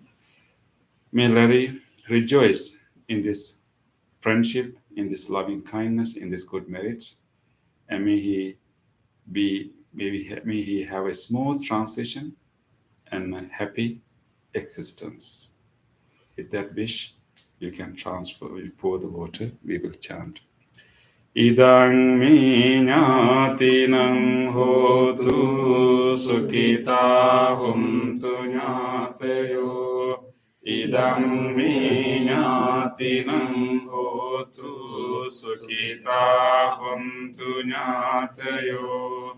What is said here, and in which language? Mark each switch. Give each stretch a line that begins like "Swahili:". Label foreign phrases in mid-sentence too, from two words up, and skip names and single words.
English: May Larry rejoice in this friendship, in this loving kindness, in this good merits, and may he have a smooth transition and a happy existence. With that wish, you can transfer, you pour the water, we will chant.
Pali: Idang mi ñātinang hotu sukhita huntu ñātayo. Idang mi ñātinang hotu sukhita huntu ñātayo.